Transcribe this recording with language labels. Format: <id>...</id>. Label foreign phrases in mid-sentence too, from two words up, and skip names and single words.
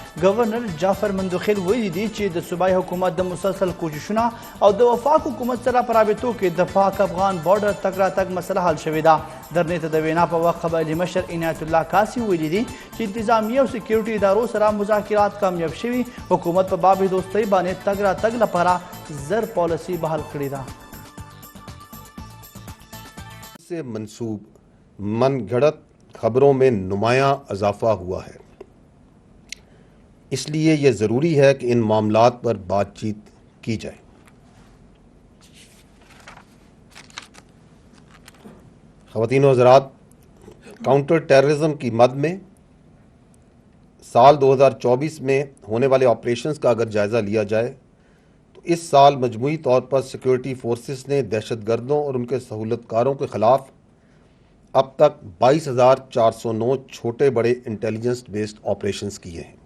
<ps>گورنر جعفر مندوخیل ویلي دي چې د صوبایي حکومت د مسلسل کوششونه او د وفاق حکومت سره په رابطو کې د پاک افغان بارډر تګ راتګ مسله حل شوې ده. درنې ته د وینا په وخت قبایلي مشر عنایت الله کاسي ویلي دي چې انتظامیه او سیکیورټي ادارو سره مذاکرات کامیاب شوي. حکومت په باب دوستۍ باندې تګ راتګ لپاره زر پالیسي بحال کړې ده.</ps> <ur>سے منسوب من گھڑت خبروں میں نمایاں اضافہ ہوا ہے. اس لیے یہ ضروری ہے کہ ان معاملات پر بات چیت کی جائے. خواتین و حضرات، کاؤنٹر ٹیررزم کی مد میں سال 2024 میں ہونے والے آپریشنز کا اگر جائزہ لیا جائے تو اس سال مجموعی طور پر سیکیورٹی فورسز نے دہشت گردوں اور ان کے سہولت کاروں کے خلاف اب تک 22,409 چھوٹے بڑے انٹیلیجنس بیسڈ آپریشنز کیے ہیں.</ur>